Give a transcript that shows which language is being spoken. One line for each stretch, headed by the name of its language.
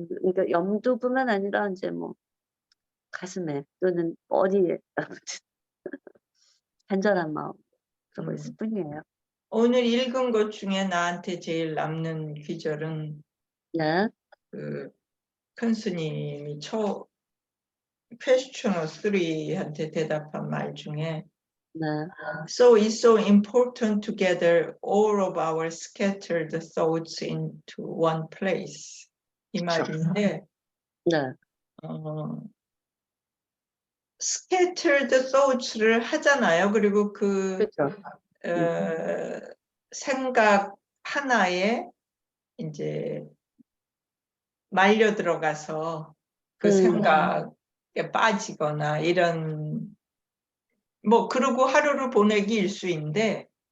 Korean: 그러니까 염두뿐만 아니라 이제 뭐 가슴에 또는 어디에 아무튼 간절한 마음 그러고 있을 뿐이에요. 오늘 읽은 것 중에 나한테 제일 남는 귀절은 네. 그 큰 스님이 questioner 3한테 대답한 말 중에 네.
English: So it's so important to gather all of our scattered thoughts into one place.
Korean: 이 말인데 네.
English: scattered thoughts
Korean: 를 하잖아요. 그리고 그 그렇죠. 생각 하나에 이제 말려 들어가서 그 생각에 빠지거나 이런 뭐 그러고 하루를 보내기 일수인데